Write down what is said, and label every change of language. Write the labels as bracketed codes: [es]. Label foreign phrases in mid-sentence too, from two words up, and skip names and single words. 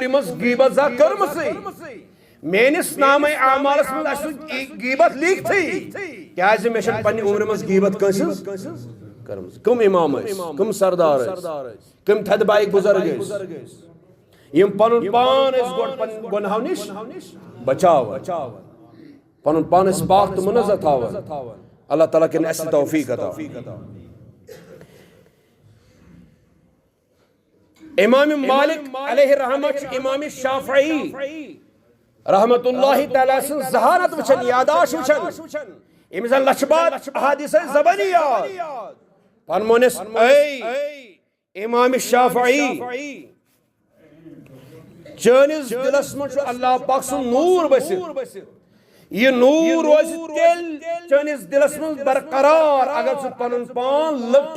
[ks] منٛز غیبت زانٛہہ کٔرمٕژٕے میٲنِس نامے اعمالس منٛز آسہِ غیبت لیکھتٕے کیازِ مےٚ چھنہٕ پننہِ عمرِ منٛز غیبت کٲنٛسہِ ہٕنٛز کٔرمٕژ کٕم امام ٲسۍ کٕم سردار ٲسۍ کٕم تھدِ بایِک بُزرگ ٲسۍ یِم پنُن پان ٲسۍ گۄڈٕ پننہِ گۄنہو نِش بچاوان پنُن پان ٲسۍ پاک تہٕ مُنزہ تھاوان اللہ تعالیٰ کٔرِنۍ اَسہِ توفیٖق عطا امام مالک علیہ رحمہ چھُ امام شافعی رحمت اللہ تعالیٰ سٕنٛز ذہانت وٕچھن یاداشت وٕچھن ییٚمِس زن لچھِ باد احادیث ٲسۍ زبٲنی یاد فرمونس اے امام شافعی چٲنِس دِلس منٛز چھُ اللہ پاک سُنٛد نوٗر بٔسِتھ یہ نوٗر روزِ تیٚلہِ چٲنِس دِلس منٛز برقرار اگر ژٕ پنُن پان لۄکٹہِ